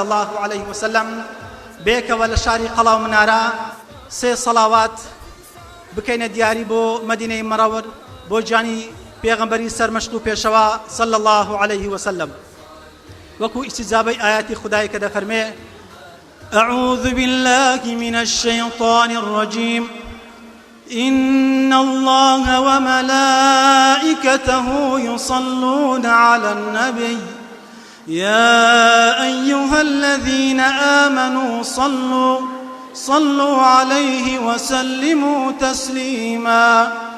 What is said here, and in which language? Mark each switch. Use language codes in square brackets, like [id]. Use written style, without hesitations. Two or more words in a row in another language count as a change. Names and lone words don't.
[ar] الله عليه وسلم [ckb] بێکەوە لە شاری قەڵاو منارە سێ سەڵاوات بکەینە دیاری بۆ مەدینەی مەڕەوەر بۆ جانی پێغەمبەری سەرمەشق و پێشەوە [ar] صلی الله عليه وسلم [ckb] وەکو ئیستیجابەی ئاياتی خودای کە دەفەرمێ [ar] أعوذ بالله من الشيطان الرجيم إن الله وملائكته يصلون على النبي يا أيها الذين آمنوا صلوا عليه وسلموا تسليما